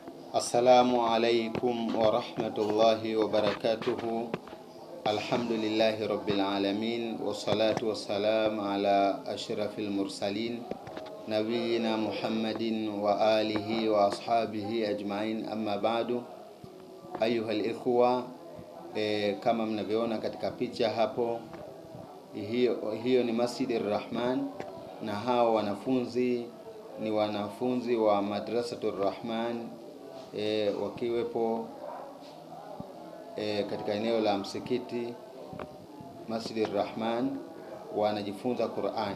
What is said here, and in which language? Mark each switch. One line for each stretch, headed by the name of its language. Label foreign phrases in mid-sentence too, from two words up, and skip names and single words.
Arabic: السلام عليكم ورحمة الله وبركاته. الحمد لله رب العالمين، والصلاة والسلام على أشرف المرسلين نبينا محمد وعلى آله وأصحابه أجمعين، أما بعد. أيها الإخوة,
Swahili: kama mnavyoona katika picha hapo, hiyo ni Masjidir Rahman, na hao wanafunzi ni wanafunzi wa Madrasatur Rahman wakiwepo katika eneo la msikiti Masjidir Rahman, wanajifunza Qur'an.